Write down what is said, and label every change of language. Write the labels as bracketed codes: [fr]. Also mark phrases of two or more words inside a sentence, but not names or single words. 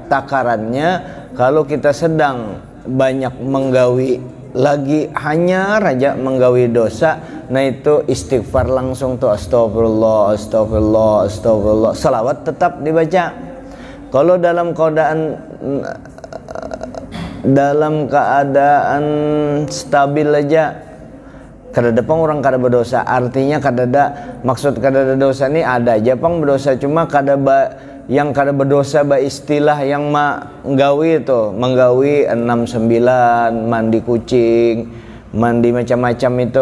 [bjn] Takarannya kalau kita sedang banyak menggawi, lagi hanya raja menggawi dosa, nah itu istighfar langsung tuh, [ar] astagfirullah, astagfirullah, astagfirullah. [id] Salawat tetap dibaca. Kalau dalam keadaan stabil aja, [bjn] kada ada pang orang kada berdosa, artinya kada ada maksud kada ada dosa ini, ada aja pang berdosa, cuma yang kada berdosa istilah yang menggawi itu, menggawi 6-9, mandi kucing, mandi macam-macam itu.